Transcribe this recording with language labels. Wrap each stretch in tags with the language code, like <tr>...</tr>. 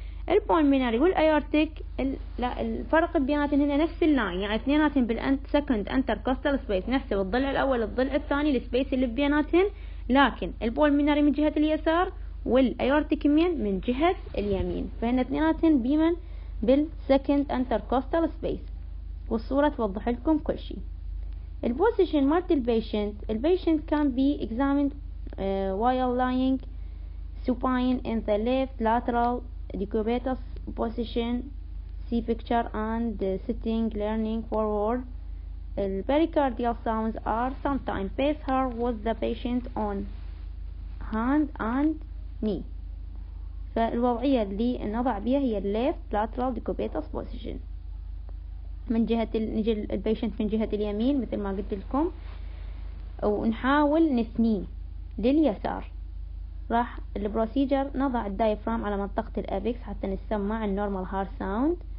<ar>البولميناري والايورتيك لا الفرق بيناتهم هنا نفس اللاين، يعني اثنيناتهم سكند انتر كوستال سبيس، نفس الضلع الاول الضلع الثاني السبيس اللي بيناتهم، لكن البولميناري من جهة اليسار والايورتيك من جهة اليمين، فهن اثنيناتهم بيمن بالسكند انتر كوستال سبيس، والصورة توضح لكم كل شيء.</ar> <en>البوزيشن مالت البيشنت can be examined while lying supine in the left lateral decubitus position, see picture, and sitting leaning forward. The pericardial sounds are sometimes best heard with the patient on hand and knee.</en> <ar>فالوضعية اللي نضع بها هي</ar> <en>left lateral decubitus position.</en> <ar>من جهة نجي البيشنت من جهة اليمين مثل ما قلت لكم، ونحاول نثنيه لليسار. راح البروسيجر نضع الدايفرام على منطقة الابيكس حتى نسمع النورمال هارت ساوند.</ar>